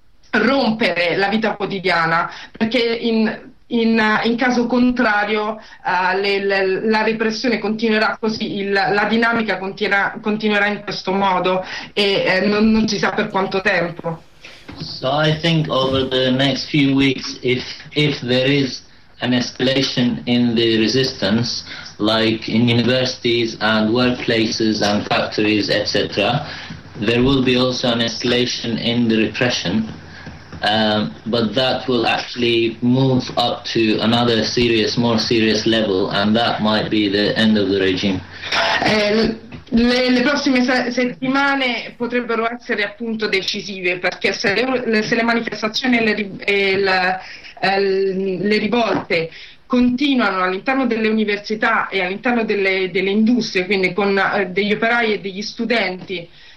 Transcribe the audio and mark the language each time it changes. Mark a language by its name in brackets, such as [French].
[Italian] rompere la vita quotidiana, perché in caso contrario la repressione continuerà così, la dinamica continuerà in questo modo e non si sa per quanto tempo. [English] So I think over the next few weeks if there is an escalation in the resistance, like in universities and workplaces and factories etc, there will be also an escalation in the repression. But that will actually move up to another serious, more serious level, and that might be the end of the regime. [Italian] Le prossime settimane potrebbero essere appunto decisive, perché se le manifestazioni e le rivolte continuano all'interno delle università e all'interno delle industrie, quindi con degli operai e degli studenti,